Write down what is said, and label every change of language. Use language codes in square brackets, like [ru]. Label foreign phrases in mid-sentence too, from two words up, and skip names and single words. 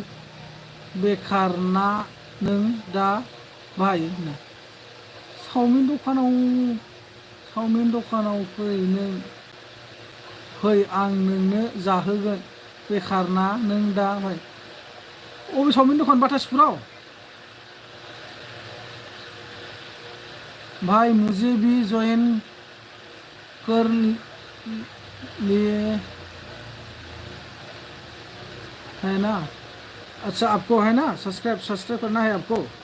[brx] बेखार ना नों दा भाई? चावमिन दखानाव फै आं नोंनो जाहोगोन। बेखार ना नों दा भाई? अबे चावमिन दखान? बाटासपुराव? [hi] भाई मुझे भी ज्वाइन कर लिए है ना? अच्छा आपको है ना सब्सक्राइब करना है आपको?